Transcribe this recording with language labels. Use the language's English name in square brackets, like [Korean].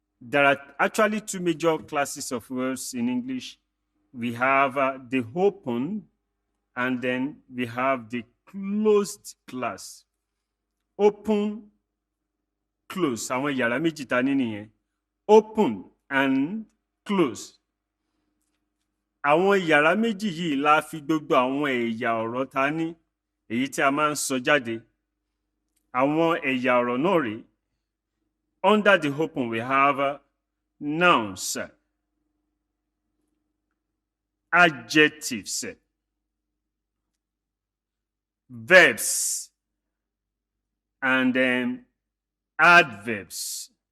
[English] There are actually two major classes of words in English. We have the open and then we have the closed class. Open, close. [Yoruba] Àwọn ìyàrá méjì tá ní nìyẹn. [English] Open and close. [Yoruba] Àwọn ìyàrá méjì yìí la fi gbogbo àwọn ẹ̀yà ọ̀rọ̀ tá ní èyí tí a máa ń sọ jáde. Àwọn ẹ̀yà ọ̀rọ̀ náà rèé. [English] Under the open, we have nouns, adjectives, verbs, and then adverbs.